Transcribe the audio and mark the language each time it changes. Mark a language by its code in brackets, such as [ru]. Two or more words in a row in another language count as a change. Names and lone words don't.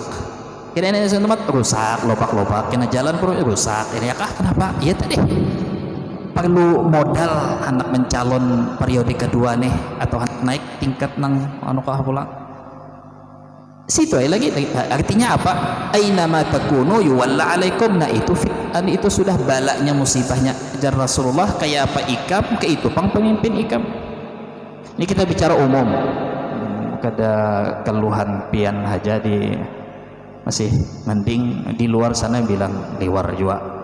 [bjn] Kira ini tempat rusak, lopak-lopak, kena jalan pun rusak. Ini kah kenapa? Iya tadi perlu modal anak mencalon periode kedua nih, atau naik tingkat nang pulang. Situ lagi artinya apa? [ar] أينما تكونوا يولى عليكم. [bjn] Nah itu sudah balanya musibahnya jar Rasulullah. Kayak apa ikam ke itu pemimpin ikam. Ini kita bicara umum. Kada keluhan pian haja di masih mending di luar sana bilang liwar juga.